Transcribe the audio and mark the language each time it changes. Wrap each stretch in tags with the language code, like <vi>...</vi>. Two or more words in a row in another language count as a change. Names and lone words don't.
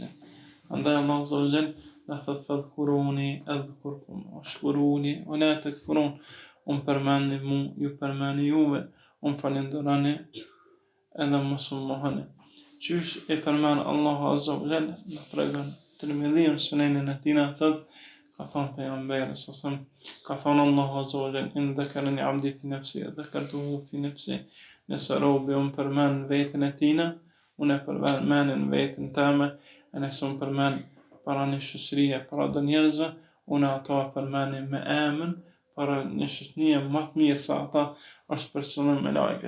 <sq>Andaj Allah</sq> <ar>عز وجل</ar> <sq>na thot</sq> <ar>فاذكروني أذكركم واشكروني ولا تكفرون,</ar> <sq>përmendni mu, ju përmendni juve, falenderoni edhe mos u mohoni. Qysh e përmend Allahu</sq> <ar>عز وجل</ar> <sq>në tregon Tirmidhiu në Sunenin e tij, thot ka thonë pejgamberi sallallahu, ka thonë Allahu</sq> <ar>عز وجل إن ذكرني عبدي في نفسي ذكرته في نفسي,</ar> <sq>nëse robi unë përmend veten e tina, unë e përmend në veten tëme, e nëse unë përmend para një shoqërie, para do njerëzve, unë ato e përmend me emën, para një shoqërie më të mirë se ata është për qëllim me lajket.</sq>